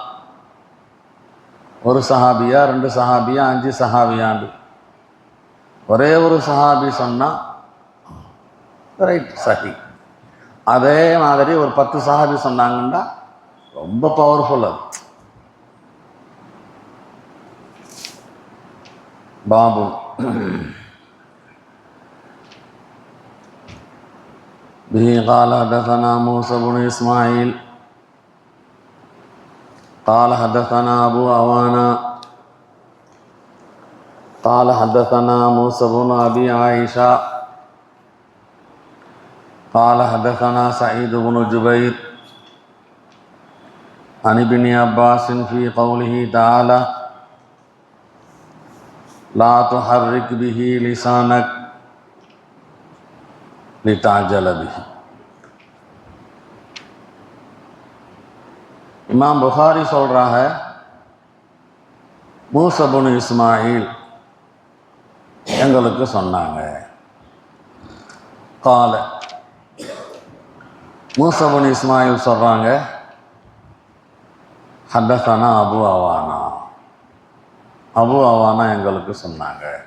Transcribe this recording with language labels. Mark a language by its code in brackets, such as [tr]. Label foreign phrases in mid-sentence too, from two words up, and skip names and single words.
[ta] ஒரு சஹாபியா, 2 சஹாபியா, 5 சஹாபியாண்டு ஒரே ஒரு சஹாபி சொன்னால் ரைட் சஹி. அதே மாதிரி ஒரு 10 சஹாபி சொன்னாங்கன்னா ரொம்ப பவர்ஃபுல். [ar] அது பாபு به قال حدثنا موسى بن إسماعيل قال حدثنا أبو عوانا قال حدثنا موسى بن أبي عائشة قال حدثنا سعيد بن جبير عن ابن عباس في قوله تعالى لا تحرك به لسانك لتعجل به. [ta] இமாம் புகாரி சொல்கிறாங்க, மூஸா இப்னு இஸ்மாயில் எங்களுக்கு சொன்னாங்க. [ar] قال موسى [ta] இப்னு இஸ்மாயில் சொல்கிறாங்க, [ar] حدثنا أبو عوانة, [ta] அபு அவானா எங்களுக்கு சொன்னாங்க.